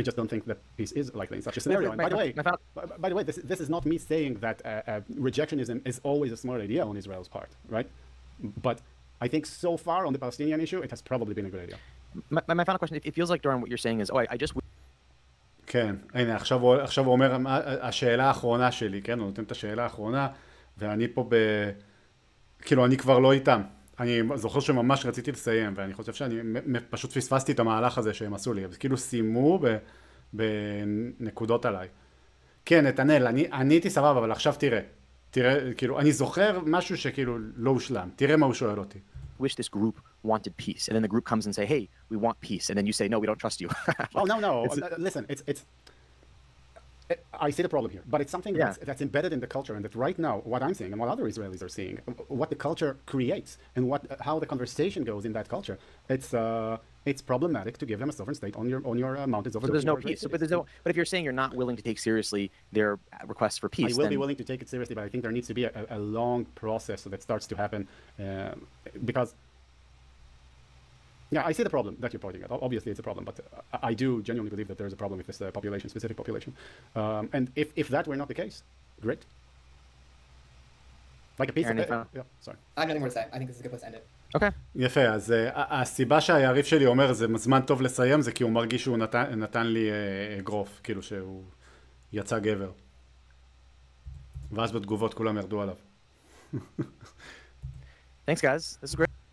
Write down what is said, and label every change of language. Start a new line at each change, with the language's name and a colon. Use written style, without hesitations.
English: I just don't think that peace is likely in such a scenario. And by the way, this is not me saying that rejectionism is always a smart idea on Israel's part, right? But I think so far on the Palestinian issue, it has probably been a good idea. My final question, it feels like, Doran, what you're saying is, I just...
Hebrew: כן, הנה, עכשיו הוא אומר, השאלה האחרונה שלי, כן, הוא נותן את השאלה האחרונה, ואני פה כאילו, אני כבר לא איתם. אני זוכר שממש רציתי לסיים, ואני חושב שאני פשוט פספסתי את המהלך הזה שהם עשו לי, אז כאילו סיימו בנקודות עליי. כן, נתנאל, אני הייתי סבבה, אבל עכשיו תראה, כאילו, אני זוכר משהו שכאילו לא הושלם. תראה מה הוא שואל אותי.
English: wish this group wanted peace, and then the group comes and say, hey, we want peace, and then you say, no, we don't trust you. Oh, no. Listen, I see the problem here, but it's something that's embedded in the culture, and that right now, what I'm seeing and what other Israelis are seeing, what the culture creates, and how the conversation goes in that culture, it's problematic to give them a sovereign state on your mountains over. So there's no peace. But if you're saying you're not willing to take seriously their requests for peace, I will be willing to take it seriously, but I think there needs to be a long process that starts to happen, because. Yeah, I see the problem that you're pointing at. Obviously, it's a problem, but I do genuinely believe that there is a problem with this population, specific population. And if that were not the case, great. Like a piece of... Yeah, sorry. I have nothing more to say. I think this is a good place to end it. Okay.
Hebrew: יפה, אז הסיבה שהיריב שלי אומר זה זמן טוב לסיים, זה כי הוא מרגיש שהוא נתן לי אגרוף, כאילו שהוא יצא גבר. ואז בתגובות כולם ירדו עליו.
English: Thanks, guys. This is great.